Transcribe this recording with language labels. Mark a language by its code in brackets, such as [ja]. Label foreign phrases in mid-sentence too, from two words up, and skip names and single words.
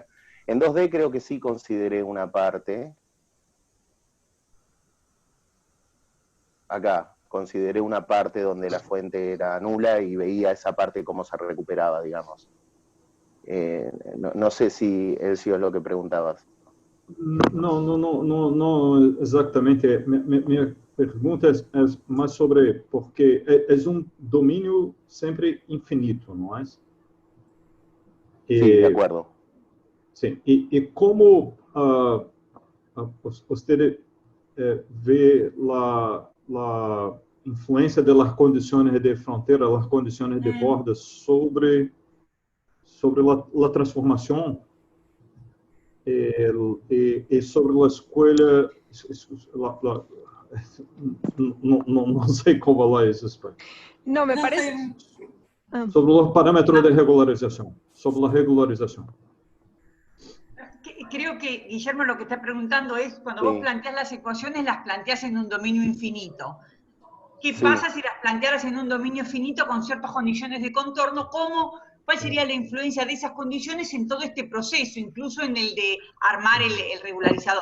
[es] En 2D creo que sí consideré una parte. Acá, consideré una parte donde la fuente era nula y veía esa parte cómo se recuperaba, digamos. No sé si Elcio es lo que preguntabas. [pt] No exatamente. Minha pergunta é mais sobre, porque é domínio sempre infinito, não é? [es] Sí, de acuerdo. [pt] Sim, e como você vê a influência das condições de fronteira, das condições de borda sobre a transformação e sobre a escolha, não sei como falar isso. [es] No, me parece... [pt] Sobre os parâmetros de regularização, sobre a regularização. [es] Creo que Guillermo lo que está preguntando es, cuando vos planteas las ecuaciones, las planteas en un dominio infinito. ¿Qué pasa si las plantearas en un dominio finito con ciertas condiciones de contorno? ¿Cuál sería la influencia de esas condiciones en todo este proceso, incluso en el de armar el regularizador?